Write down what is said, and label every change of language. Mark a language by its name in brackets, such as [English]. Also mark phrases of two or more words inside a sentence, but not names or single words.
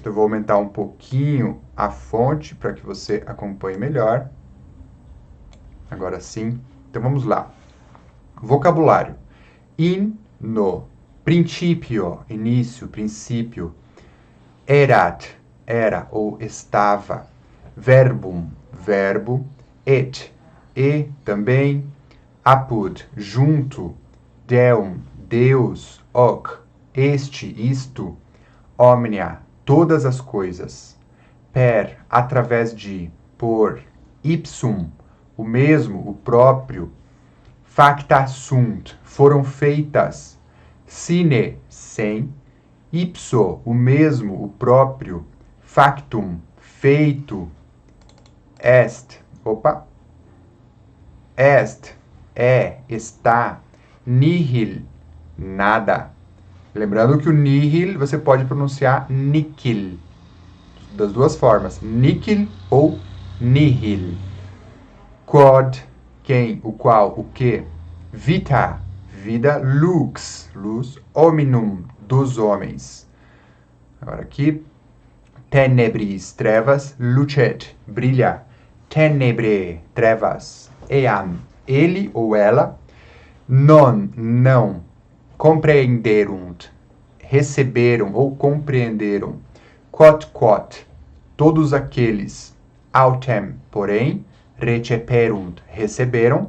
[Portuguese] Eu vou aumentar um pouquinho a fonte para que você acompanhe melhor. Agora sim. Então vamos lá. Vocabulário. No princípio, início, princípio. Erat, era ou estava. Verbum, verbo. Et, e também. Apud, junto. Deum, Deus. Hoc, este, isto. Omnia, todas as coisas. Per, através de. Por. Ipsum, o mesmo, o próprio. [Latin] Facta sunt, [Portuguese] foram feitas. Sine, sem. Ipso, o mesmo, o próprio. Factum, feito. Est, está. Nihil, nada. Lembrando que o nihil você pode pronunciar níquil, das duas formas, níquil ou nihil. Quod, quem, o qual, o que. Vita, vida. Lux, luz. Hominum, dos homens. Agora aqui, tenebris, trevas. Lucet, brilha. Tenebre, trevas. Eam, ele ou ela. Non, não. Compreenderunt, receberam ou compreenderam. Quod, todos aqueles. Autem, porém. Receperunt, receberam.